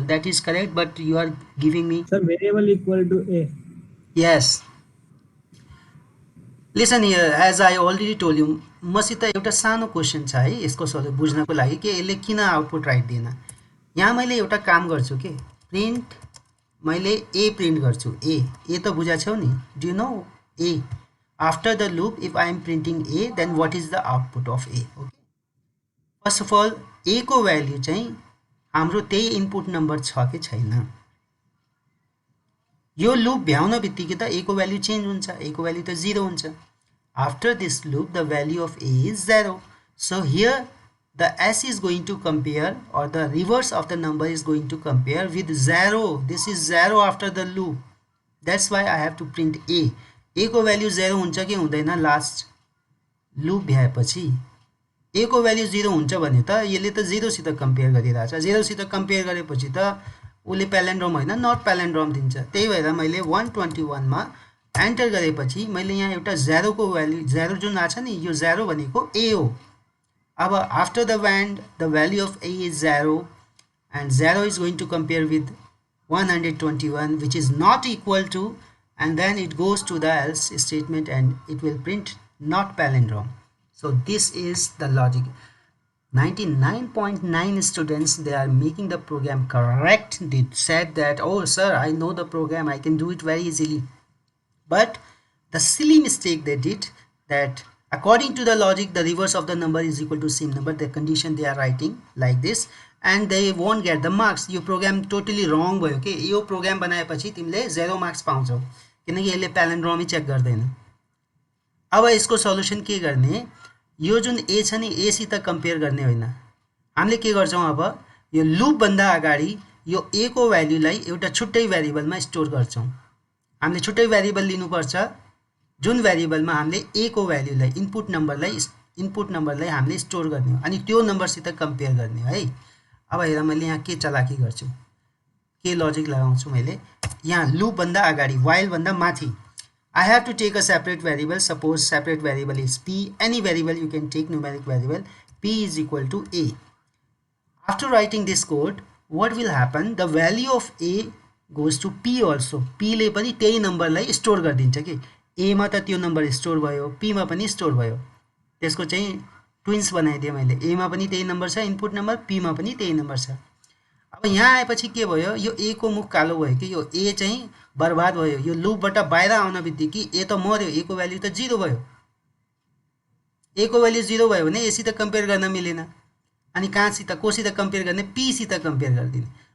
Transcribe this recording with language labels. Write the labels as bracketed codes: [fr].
[en] That is correct, but you are giving me. Sir, variable equal to a. Yes. Listen here, as I already told you, [ne] मसित एउटा सानो question छ है यसको solve बुझ्नको लागि कि यसले किन आउटपुट राइट दिएन। यहाँ मैले एउटा काम गर्छु के प्रिन्ट मैले ए प्रिन्ट गर्छु ए त बुझाछौ नि [en] do you know a after the loop if I am printing a then what is the output of a okay first of all [ne] ए को भ्याल्यु चाहिँ हाम्रो त्यही इनपुट नम्बर छ कि छैन यो लूप भ्याउन बित्तिकै त ए को भ्याल्यु चेन्ज हुन्छ ए को भ्याल्यु त 0 हुन्छ [en] After this loop the value of a is 0 so here the s is going to compare or the reverse of the number is going to compare with 0. This is 0 after the loop. That's why I have to print a. [ne] A को value 0 हुन्छ कि हुँदैन last loop भ्याएपछि a को value 0 हुन्छ भने त यसले त 0 सित कम्पेयर गरिरहेछ 0 सित कम्पेयर गरेपछि त उले प्यालेन्ड्रोम हैन नट प्यालेन्ड्रोम दिन्छ त्यही भएर मैले 121 मा एन्टर गरेपछि मैले यहाँ एउटा 0 को भ्याल्यु 0 जुन आछ नि यो 0 भनेको a हो [en] अब after the wand the value of a is 0 and 0 is going to compare with 121 which is not equal to and then it goes to the else statement and it will print not palindrome. So this is the logic. 99.9 students they are making the program correct. They said that oh sir I know the program I can do it very easily, but the silly mistake they did that according to the logic the reverse of the number is equal to same number the condition they are writing like this and they won't get the marks. [ne] यो program [en] totally wrong [ne] भयो के यो program बनाएपछि तिमीले 0 marks पाउँछौ किनकि यसले palindrome check गर्दैन। अब यसको सल्युसन के गर्ने यो जुन a छ नि a सित कम्पेयर गर्ने होइन हामीले के गर्छौं अब यो लूप भन्दा अगाडि यो a को भ्याल्युलाई एउटा छुट्टै भेरिएबलमा स्टोर गर्छौं हामीले छुट्टै भेरिएबल लिनुपर्छ जुन भेरिएबलमा हामीले a को भ्याल्युलाई इनपुट नम्बरलाई हामीले स्टोर गर्ने हो अनि त्यो नम्बरसित कम्पेयर गर्ने है। अब हेर मैले यहाँ के चलाकी गर्छु के लजिक लगाउँछु मैले यहाँ लूप भन्दा अगाडि while भन्दा माथि [en] I have to take a separate variable. Suppose separate variable is p. Any variable you can take numeric variable. P is equal to a. After writing this code, what will happen? The value of a goes to p also. [ne] P ले पनि त्यही नम्बरलाई store गर्दिन्छ के a मा त त्यो number store भयो p मा पनि स्टोर भयो त्यसको चाहिँ ट्विन्स बनाइदिए मैले a मा पनि त्यही नम्बर छ इनपुट नम्बर p मा पनि त्यही नम्बर छ। अब यहाँ आएपछि के भयो यो a को मुख कालो भयो कि यो a चाहिँ बर्बाद भयो यो लूपबाट बाहिर आउन बित्तिकै a त मर्यो a को भ्याल्यु त 0 भयो a को भ्याल्यु 0 भयो भने a सित कम्पेयर गर्न मिलेन अनि कहाँसित कोसित कम्पेयर गर्ने p सित कम्पेयर गर्दिने।